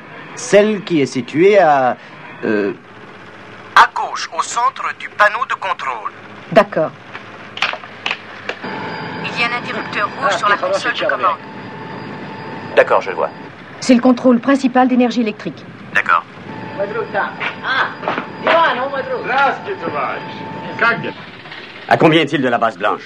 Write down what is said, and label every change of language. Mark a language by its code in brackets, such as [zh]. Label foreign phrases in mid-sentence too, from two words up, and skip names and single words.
[fr] Celle qui est située à gauche, au centre du panneau de contrôle. D'accord. Il y a un interrupteur rouge sur la console de commande. D'accord, je le vois. C'est le contrôle principal d'énergie électrique. D'accord. [ru] Здравствуйте, товарищ. Как дела? [fr] À combien est-il de la base blanche?